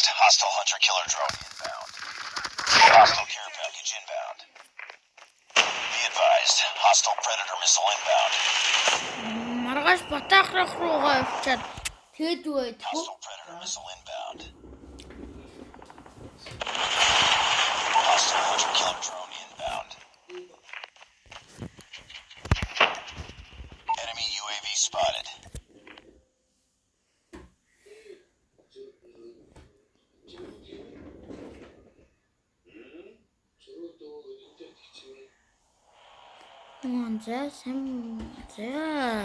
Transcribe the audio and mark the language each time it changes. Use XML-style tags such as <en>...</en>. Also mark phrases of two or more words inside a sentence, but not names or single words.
<en>Hostile hunter-killer drone inbound. Hostile care package inbound. Be advised, hostile predator missile inbound.</en> <mn>Маргааш батаахрах руугаа явчаад тэгэд байдгүй.</mn> <en>Hostile predator missile inbound. Hostile hunter-killer drone inbound. Enemy UAV spotted.</en> <mn>За сайн за.</mn>